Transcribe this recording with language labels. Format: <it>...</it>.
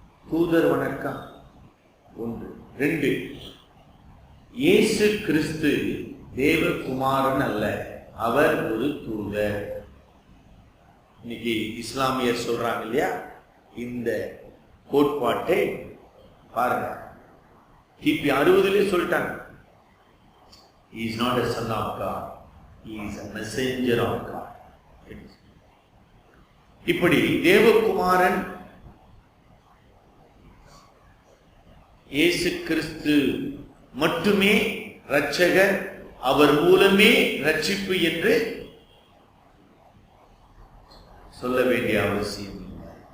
<ta>தூதர் வணக்கம் 1. 2, இயேசு கிறிஸ்து தேவகுமாரன் அல்ல, அவர் ஒரு தூதர். இன்னைக்கு இஸ்லாமியர் சொல்றாங்க இல்லையா, இந்த கோட்பாட்டை பாருங்க. கிபி 60 சொல்லிட்டாங்க.</ta> <en>He is not a son of God, he is a messenger of God.</en> <ta>இப்படி தேவகுமாரன் இயேசு கிறிஸ்து மட்டுமே இரட்சகர், அவர் மூலமே ரட்சிப்பு என்று சொல்ல வேண்டிய அவசியம் இல்லை.</ta>